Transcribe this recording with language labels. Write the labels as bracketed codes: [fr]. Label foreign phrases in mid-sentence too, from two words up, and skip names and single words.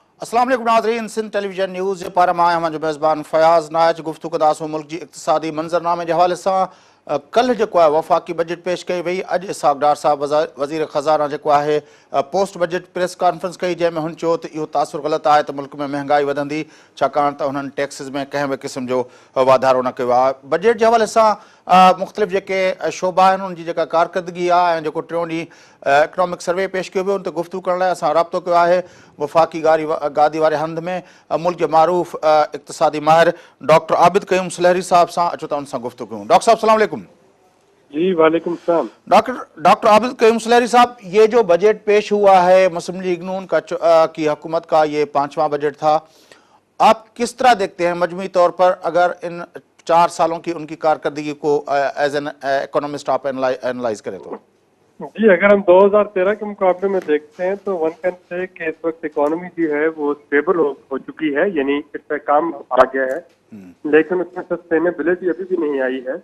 [sd] अस्सलाम वालेकुम नाज़रीन, सिंध टेलीविजन न्यूज़ पर मां जो मेज़बान फयाज़ नाज गुफ्तगू कंदासूं मुल्क जी इक़्तिसादी मंज़रनामे के हवाले से। कल जो है वफ़ाक़ी बजट पेश कई वई। अज इसहाक़ डार साहब वज़ीर ख़ज़ाना जो है [en] post budget press conference [sd] कई, जैमें हुन चयो त इहो तासुर ग़लत है तो मुल्क में महंगाई वधंदी, छाकाणि त हुननि टैक्सिस में कंहिं बि क़िस्म जो वाधारो न कयो आहे। बजट के हवाले से मुख़्तलिफ़ जेके शोबा आहिनि उनजी जेका कारकर्दगी आहे ऐं जेको टियों ॾींहुं [en] economic survey [sd] पेश कयो वियो, उन ते गुफ़्तगू करण लाइ असां राब्तो कयो आहे वफ़ाक़ी गादी वारे हंध में मुल्क के मारूफ़ इक़्तिसादी माहिर डॉक्टर आबिद क़यूम सुलहरी साहब सां। अचो त उन सां गुफ़्तगू कयूं। डॉक्टर साहब सलाम वालेकुम। जी वालेकुम सलाम। [ur] ڈاکٹر عابد قیوم سلہری صاحب، یہ جو بجٹ پیش ہوا ہے مسلم لیگ نون کی حکومت کا، یہ 5واں بجٹ تھا، آپ کس طرح دیکھتے ہیں مجموعی طور پر اگر ان 4 سالوں کی ان کی کارکردگی کو [en] as an economist [ur] آپ اینالائز کریں تو? جی، اگر ہم 2013 کے مقابلے میں دیکھتے ہیں تو [en] one can say [ur] کہ اس وقت اکانومی جو ہے وہ اسٹیبل ہو چکی ہے، یعنی اس پر کام آ گیا ہے، لیکن اس میں سسٹینیبلٹی ابھی بھی نہیں آئی ہے.